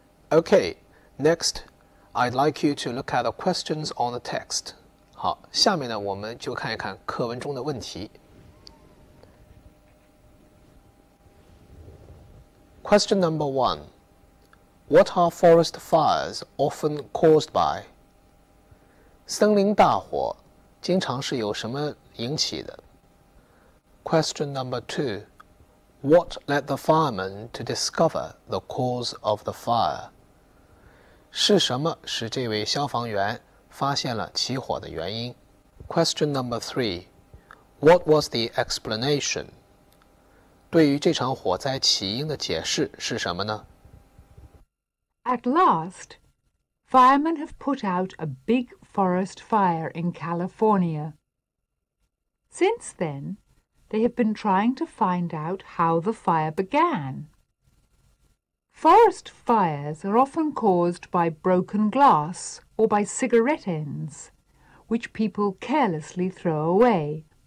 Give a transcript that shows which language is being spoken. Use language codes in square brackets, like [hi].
[en] Okay, next, I'd like you to look at the questions on the text. [zh] 好，下面呢，我们就看一看课文中的问题。 [en] Question number 1. What are forest fires often caused by? [zh] 森林大火经常是由什么引起的？ [en] Question number 2. What led the fireman to discover the cause of the fire? [zh] 是什么使这位消防员发现了起火的原因？ [en] Question number 3. What was the explanation? [zh] 对于这场火灾起因的解释是什么呢？ [en] At last, firemen have put out a big forest fire in California. Since then, they have been trying to find out how the fire began. Forest fires are often caused by broken glass or by cigarette ends, which people carelessly throw away.